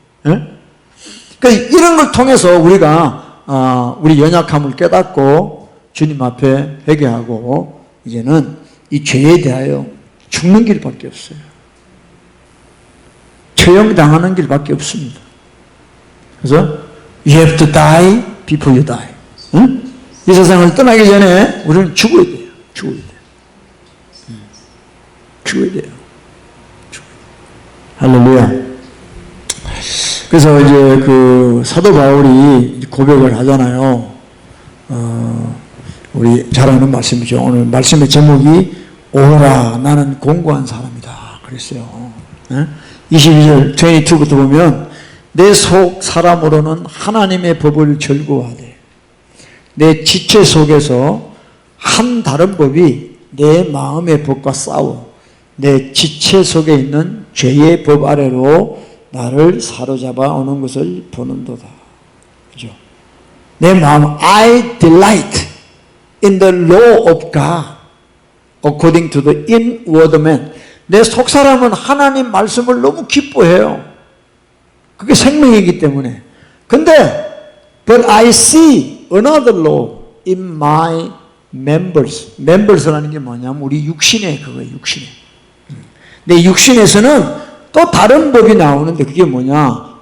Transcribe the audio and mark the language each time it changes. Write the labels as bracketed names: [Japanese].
[Korean] 그러니까 이런 걸 통해서 우리가 우리 연약함을 깨닫고 주님 앞에 회개하고 이제는 이 죄에 대하여 죽는 길밖에 없어요. 처형당하는 길밖에 없습니다. 그래서 [English] you have to die before you die. [Korean] 응? 이 세상을 떠나기 전에 우리는 죽어야 돼요. 죽어야 돼요. 할렐루야. 그래서 이제 그 사도 바울이 고백을 하잖아요. 우리 잘 아는 말씀이죠. 오늘 말씀의 제목이 오라 나는 공고한 사람이다 그랬어요. 22절 22부터 보면 내 속 사람으로는 하나님의 법을 절구하되 내 지체 속에서 한 다른 법이 내 마음의 법과 싸워 내 지체 속에 있는 죄의 법 아래로 나를 사로잡아 오는 것을 보는도다. 그죠? 내 마음 [English] I delight in the law of God according to the inward man. [Korean] 내 속사람은 하나님 말씀을 너무 기뻐해요. 그게 생명이기 때문에. 근데 [English] but I see another law in my members. [Korean] members라는 게 뭐냐면 우리 육신에 그거예요. 육신에. 내 육신에서는 또 다른 법이 나오는데 그게 뭐냐?